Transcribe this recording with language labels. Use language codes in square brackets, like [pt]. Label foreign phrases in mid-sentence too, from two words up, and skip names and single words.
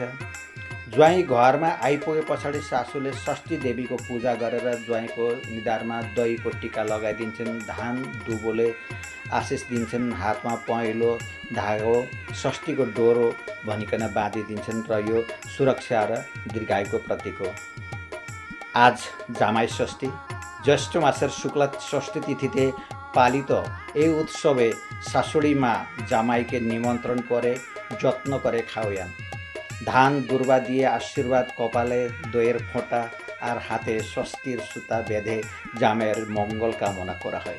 [ne] ज्वाइँ घरमा आइपुगे पछाडि सासूले षष्ठी देवीको पूजा गरेर ज्वाइँको निधारमा दहीको टिका लगाइदिन्छन्। धान दुबोले आशिष दिन्छन्। हातमा पहेँलो धागो षष्ठीको डोरो भनिकन बाँधिदिन्छन् र यो सुरक्षा र दीर्घायुको प्रतीक हो। [bn] আজ জামাই ষষ্ঠী জ্যৈষ্ঠ মাসের শুক্ল ষষ্ঠী তিথিতে পালিত এই উৎসবে শাশুড়ি মা জামাইকে নিমন্ত্রণ করে যত্ন করে খাওয়ান। ধান দুর্বা দিয়ে আশীর্বাদ, কপালে দইয়ের ফোঁটা আর হাতে ষষ্ঠীর সুতা বেঁধে জামাইয়ের মঙ্গল কামনা করা হয়।